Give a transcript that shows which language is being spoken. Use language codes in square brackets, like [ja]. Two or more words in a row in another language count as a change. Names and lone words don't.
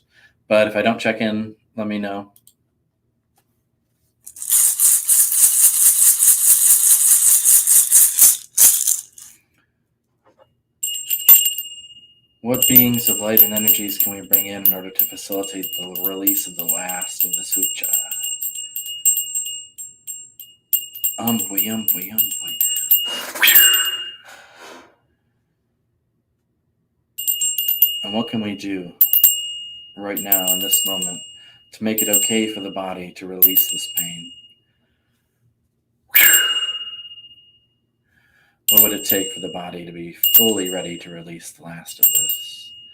[en] But if I don't check in, let me know. What beings of light and energies can we bring in order to facilitate the release of the last of the sucha? Umpui, umpui, umpui. And what can we do right now in this moment to make it okay for the body to release this pain? What would it take for the body to be fully ready to release the last of this?